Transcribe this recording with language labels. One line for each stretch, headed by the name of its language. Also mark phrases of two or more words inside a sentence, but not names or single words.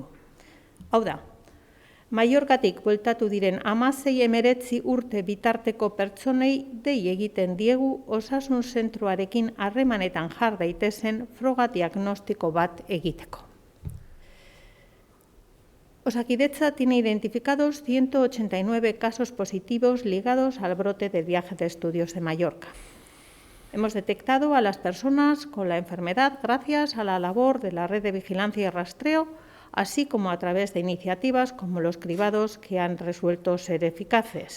Basque: Hau da, Mallorcatik bueltatu diren 16-19 urte bitarteko pertsonei dei egiten diegu osasun zentroarekin harremanetan jar daitezen froga diagnostiko bat egiteko.
Spanish: Osakidetza tiene identificados 189 casos positivos ligados al brote del viaje de estudios de Mallorca. Hemos detectado a las personas con la enfermedad gracias a la labor de la red de vigilancia y rastreo, así como a través de iniciativas como los cribados que han resuelto ser eficaces.